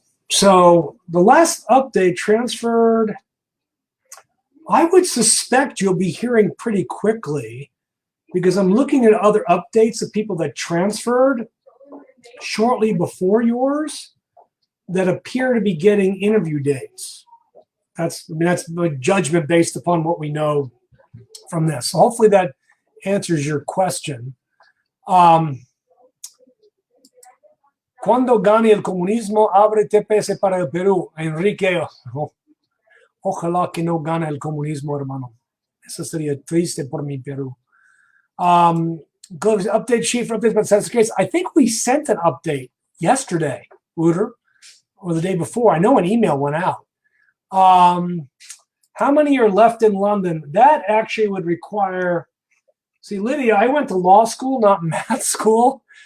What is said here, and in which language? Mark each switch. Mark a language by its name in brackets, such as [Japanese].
[English] So the last update transferred. I would suspect you'll be hearing pretty quickly because I'm looking at other updates of people that transferred shortly before yours that appear to be getting interview dates. That's my judgment based upon what we know from this. So hopefully that answers your question. [Spanish] Cuando gane el comunismo, abre TPS para el Perú. Enrique, ojalá que no gane el comunismo, hermano. Eso sería triste por mi Perú. [English] Update sheet for updates about the census case. I think we sent an update yesterday, Uter, or the day before. I know an email went out. How many are left in London? That actually would require. See, Lydia, I went to law school, not math school.